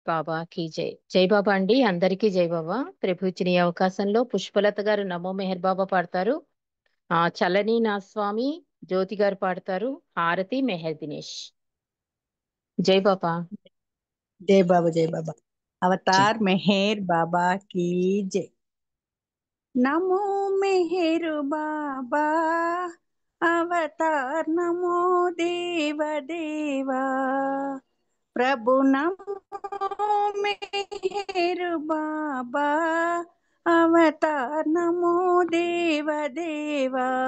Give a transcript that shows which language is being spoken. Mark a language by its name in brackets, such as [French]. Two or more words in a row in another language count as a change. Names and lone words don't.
[Telugu] బాబాకి జై. జై బాబా అండి, అందరికీ జై బాబా. ప్రభు ఇచ్చిన ఈ అవకాశంలో పుష్పలత గారు నమో మెహర్ బాబా పాడతారు. చలని నా స్వామి జ్యోతి గారు పాడతారు. హారతి మెహర్ దినేష్. జై బాబా. [Hindi] जय बाबा जय बाबा। [Telugu] జై. [Hindi] अवतार मेहर बाबा की जय। नमो मेहर बाबा अवतार नमो देव देवा। प्रभु नमो मेहर बाबा अवतार नमो देव देवा।